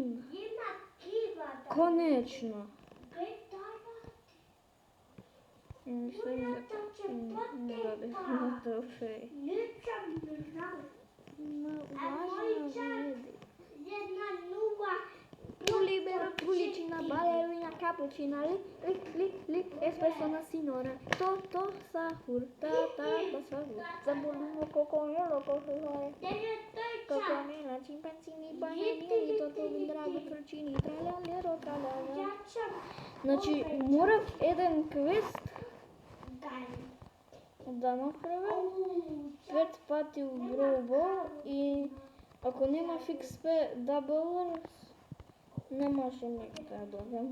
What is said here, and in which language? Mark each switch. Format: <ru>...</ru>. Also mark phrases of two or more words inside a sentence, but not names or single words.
<mk>Има кива да. Конечно. Мислам дека не дадеш на трофеј. Ничам не знам. Важно види. Една нова</mk> <it>libera pulicina, ballerina, cappuccina, li, espresso signora, to, sahur, ta, basahur, zaboluno, coconolo, coconolo, cocomela, chimpanzini, bananini, totovi, drago, trchini, tralalero, tralala.</it> <mk>Значи, морав еден квест да направам 5 пати у Brawl и ако нема XP Double не може никога да добием.</mk>